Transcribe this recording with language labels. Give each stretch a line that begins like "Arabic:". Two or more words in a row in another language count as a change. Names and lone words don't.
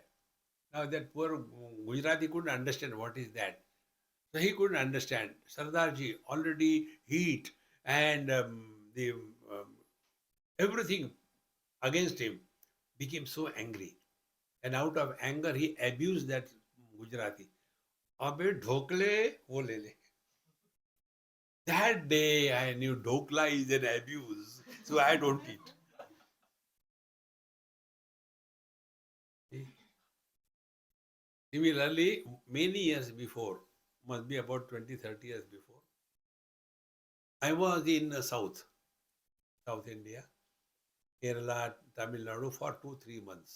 English: Now that poor Gujarati couldn't understand what is that. So he couldn't understand. Sardarji already heat and the everything against him became so angry. And out of anger, he abused that Gujarati.
Hindi: अबे ढोकले वो ले ले.
English: That day I knew dhokla is an abuse. So I don't eat. Similarly, many years before, must be about 20, 30 years before, I was in South India, Kerala, Tamil Nadu for 2, 3 months.